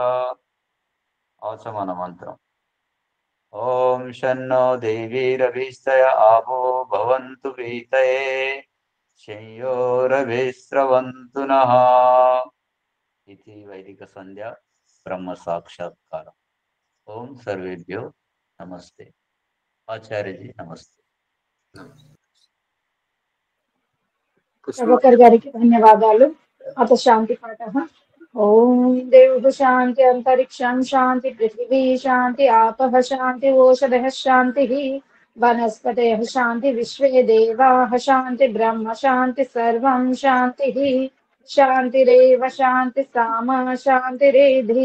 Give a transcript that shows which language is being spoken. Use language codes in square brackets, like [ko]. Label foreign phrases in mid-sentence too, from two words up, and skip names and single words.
[sa] आचमन मंत्र ओम शन्नो देवीरभिस्तय आपो भवन्तु पीतये शय्योरभिस्रवन्तु नः। इति वैदिक संध्या ब्रह्म साक्षात्कार। [hi] ओम सर्वेभ्यो नमस्ते। आचार्य जी नमस्ते। [te] ప్రభాకర్ గారికి ధన్యవాదాలు. [sa] అత శాంతి పాఠः ఓం దేవ శాంతి అంతరిక్షం శాంతి పృథివీ శాంతి ఆపః శాంతి ఓషధః శాంతి వనస్పతయః శాంతి విశ్వే దేవాః శాంతి బ్రహ్మ శాంతి సర్వం శాంతి శాంతిరేవ శాంతి సామా శాంతిరేధి.